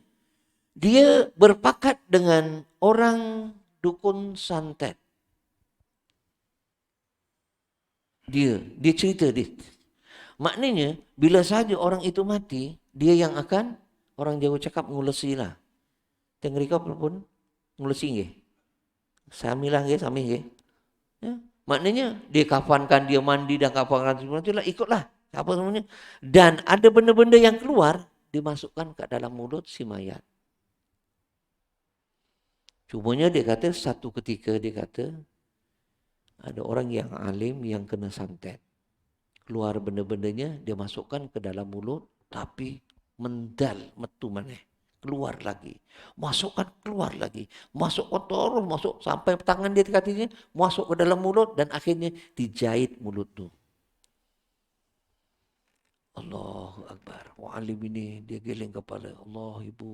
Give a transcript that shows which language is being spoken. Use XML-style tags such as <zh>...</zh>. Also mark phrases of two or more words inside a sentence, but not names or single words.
<ms>Dia berpakat dengan orang dukun santet. Dia cerita dia. Maknanya bila saja orang itu mati, dia yang akan, orang Jawa cakap ngulesi lah.</ms> <jv>Tengrika pun ngulesi nggih. Samilah nggih, sami nggih.</jv> <ms>Ya. Maknanya dia kafankan, dia mandi dan kafankan semuanya, ikutlah apa semuanya. Dan ada benda-benda yang keluar dimasukkan ke dalam mulut si mayat. Cumanya dia kata satu ketika dia kata ada orang yang alim yang kena santet. Keluar benda-bendanya dia masukkan ke dalam mulut tapi</ms> <jv>mendal metu maneh.</jv> <ms>Keluar lagi, masukkan keluar lagi, masukkan terus masuk sampai tangan dia katanya masuk ke dalam mulut dan akhirnya dijahit mulut tu.</ms> <ar>الله أكبر.</ar> <ms>Alim ini dia geleng kepala. Allah ibu.</ms>